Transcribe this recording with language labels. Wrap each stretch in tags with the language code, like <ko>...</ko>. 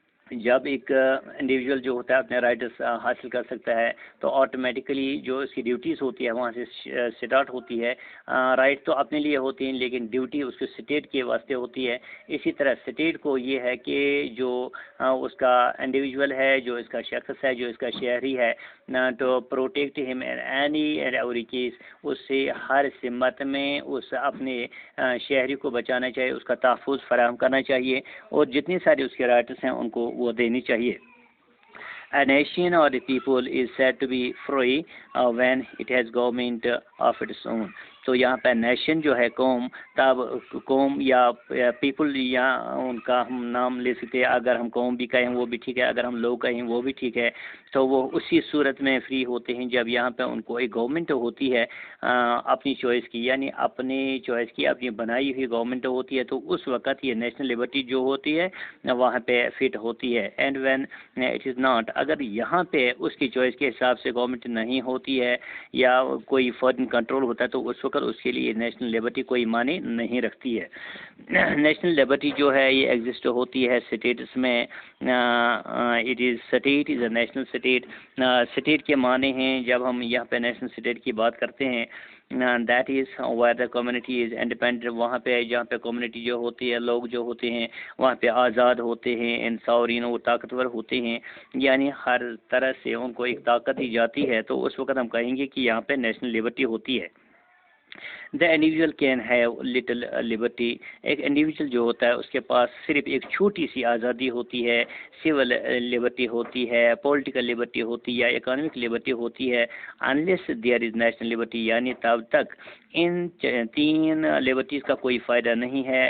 <ur>جب ایک انڈیویجول جو ہوتا ہے اپنے رائٹس حاصل کر سکتا ہے تو آٹومیٹیکلی جو اس کی ڈیوٹیز ہوتی ہے وہاں سے سٹارٹ ہوتی ہے۔ رائٹ تو اپنے لیے ہوتی ہیں لیکن ڈیوٹی اس کے اسٹیٹ کے واسطے ہوتی ہے۔ اسی طرح اسٹیٹ کو یہ ہے کہ جو اس کا انڈیویجول ہے، جو اس کا شخص ہے، جو اس کا شہری ہے، تو</ur> <en>protect ہم in any and every case,</en> <ur>اس سے ہر سمت میں اس اپنے شہری کو بچانا چاہیے، اس کا تحفظ فراہم کرنا چاہیے، اور جتنی ساری اس کے رائٹس ہیں ان کو وہ دینی چاہیے.</ur> <en>A nation or a people is said to be free when it has government of its own.</en> <ur>تو یہاں پہ نیشن جو ہے قوم، تب قوم یا پیپل یا ان کا ہم نام لے سکتے ہیں. اگر ہم قوم بھی کہیں وہ بھی ٹھیک ہے، اگر ہم لوگ کہیں وہ بھی ٹھیک ہے. تو وہ اسی صورت میں فری ہوتے ہیں جب یہاں پہ ان کو ایک گورنمنٹ ہوتی ہے اپنی چوائس کی، یعنی اپنی چوائس کی اپنی بنائی ہوئی گورنمنٹ ہوتی ہے. تو اس وقت یہ نیشنل لبرٹی جو ہوتی ہے وہاں پہ فٹ ہوتی ہے.</ur> <en>and when it is not,</en> <ur>اگر یہاں پہ اس کی چوائس کے حساب سے گورنمنٹ نہیں ہوتی ہے یا کوئی فارن کنٹرول ہوتا ہے تو اس وقت اس کے لیے نیشنل لبرٹی کوئی معنی نہیں رکھتی ہے. نیشنل لبرٹی جو ہے یہ ایگزسٹ ہوتی ہے اسٹیٹس میں.</ur> <en>It is state is a national state.</en> <ur>State کے معنی ہیں جب ہم یہاں پہ نیشنل اسٹیٹ کی بات کرتے ہیں</ur> <en>That is where the community is independent.</en> <ur>وہاں پہ جہاں پہ کمیونٹی جو ہوتی ہے، لوگ جو ہوتے ہیں وہاں پہ آزاد ہوتے ہیں، انصورین وہ طاقتور ہوتے ہیں، یعنی ہر طرح سے ان کو ایک طاقت دی جاتی ہے. تو اس وقت ہم کہیں گے کہ یہاں پہ نیشنل لبرٹی ہوتی ہے.</ur> <en>The individual can have little liberty.</en> <ur>ایک انڈیویجول جو ہوتا ہے اس کے پاس صرف ایک چھوٹی سی آزادی ہوتی ہے. سول لبرٹی ہوتی ہے، پولیٹیکل لبرٹی ہوتی ہے یا اکانومک لبرٹی ہوتی ہے.</ur> <en>unless there is national liberty،</en> <ur>یعنی تب تک ان تین لبرٹیز کا کوئی فائدہ نہیں ہے.</ur>